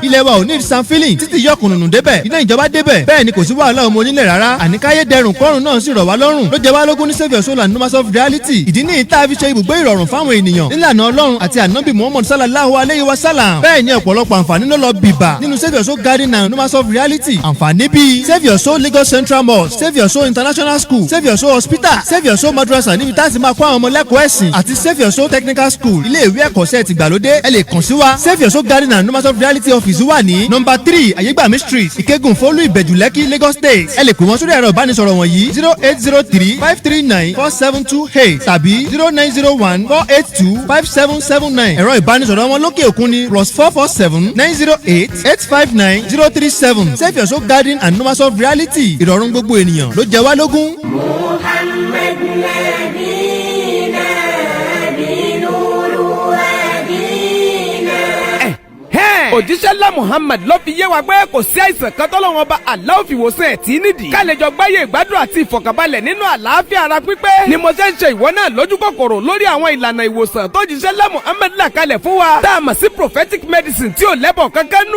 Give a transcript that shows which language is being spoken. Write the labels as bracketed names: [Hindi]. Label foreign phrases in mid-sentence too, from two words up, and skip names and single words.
[Yoruba] ilẹ̀ wa ò ní san filling títí yọkùnrùn débẹ̀ iná ìjọba débẹ̀ bẹ́ẹ̀ ni kò sí wàhálà ọmọ onílẹ̀ rárá àníkáyé dẹrùn kọ́rùn náà sì rọ̀ wá lọ́rùn ló jẹ́ wá lógún ní Save Your Soul and Numas of Reality ìdí ní ìta fi ṣe ibùgbé ìrọ̀rùn fáwọn ènìyàn nílànà Ọlọ́run àti ànábì Muhammad sallallahu alayhi wa sallam bẹ́ẹ̀ ni ọ̀pọ̀lọpọ̀ àǹfààní ló lọ bìbà nínú Save Your Soul Garden and Numas of Reality àǹfààní bíi Save Your Soul Lagos Central Mosque Save Your Soul International School Save Your Soul Hospital Save Your Soul Madrasa níbi tá a ti máa kó àwọn ọmọ lẹ́kọ̀ọ́ ẹ̀sìn àti Save Your Soul Technical School ilé ìwé ẹ̀kọ́ṣẹ́ tìgbàlódé ẹ lè kàn sí wa Save Your Soul Garden and Numas of Reality office wà ní number 3 Ayégbàmí Street Ìkẹ́gùn Fólú Ìbẹ̀jú Lẹ́kì Lagos State ẹ lè pè wọ́n sórí ẹ̀rọ ìbánisọ̀rọ̀ wọ̀nyí 08035394728 tàbí 09014825779 ẹ̀rọ ìbánisọ̀rọ̀ wọn lókè òkun ni +44790885937 Save Your Soul Garden and Numas of Reality ìrọ̀rùn gbogbo ènìyàn ló jẹ wá lógún. [Arabic] محمد نبينا بنور وادينا. [Yoruba] òjíṣẹ́ ńlá Muhammad ló fi yé wa pé kò sí àìsàn kan tọ́lọ́run ọba Allah fi wòsàn ẹ̀tí nídìí. ká lè jọ gbáyé ìgbádùn àti ìfọ̀kànbalẹ̀ nínú àlàáfíà ara pípé ni mo ṣe ń ṣe ìwọ náà lójú kòkòrò lórí àwọn ìlànà ìwòsàn tó jíṣẹ́ ńlá Muhammad là kalẹ̀ fún wa. tá a mọ̀ sí [English] prophetic medicine [Yoruba] tí ò lẹ́bọ̀ kankan nú.